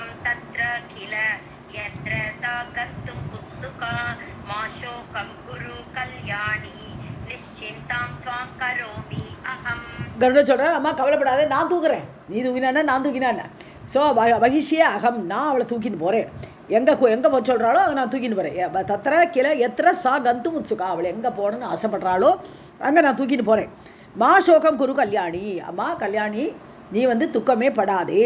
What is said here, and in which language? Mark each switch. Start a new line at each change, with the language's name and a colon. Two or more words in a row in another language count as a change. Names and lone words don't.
Sanskrit: तत्र किल यत्र सा गन्तुम् उत्सुका मा शोकं कुरु कल्याणी निश्चिन्तां त्वां करोमि अहम्.
Tamil: கருட சொல்கிறேன், அம்மா கவலைப்படாத, நான் தூக்குறேன், நீ தூக்கினான்னா நான் தூக்கினான்னு. ஸோ
Sanskrit: वहिष्ये अहम्,
Tamil: நான் அவளை தூக்கின்னு போகிறேன், எங்கே போக சொல்கிறாளோ அதை நான் தூக்கின்னு போகிறேன்.
Sanskrit: तत्र किल यत्र सा गन्तुम् उत्सुका,
Tamil: அவளை எங்கே போகணுன்னு ஆசைப்படுறாளோ அங்கே நான் தூக்கின்னு போகிறேன்.
Sanskrit: मा शोकं कुरु कल्याणी,
Tamil: அம்மா கல்யாணி நீ வந்து துக்கமே படாதே.